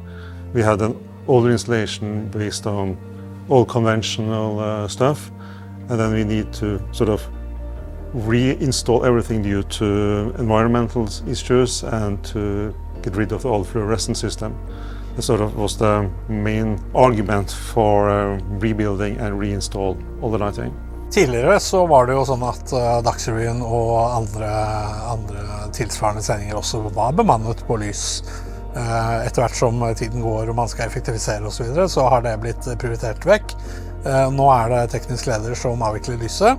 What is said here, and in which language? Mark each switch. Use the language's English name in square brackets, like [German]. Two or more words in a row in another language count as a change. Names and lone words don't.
[English] We had an older installation based on all conventional stuff, and then we need to sort of reinstall everything due to environmental issues and to get rid of the old fluorescent system. That sort of was the main argument for rebuilding and reinstall all the lighting. [Norwegian] Tidligere så var det jo sånn at Dagsrevyen og andre tilsvarende sendinger også var bemannet på lys. Etter hvert som tiden går og man skal effektivisere og så videre, så har det blitt prioritert vekk. Nå er det teknisk leder som avvikler lyset.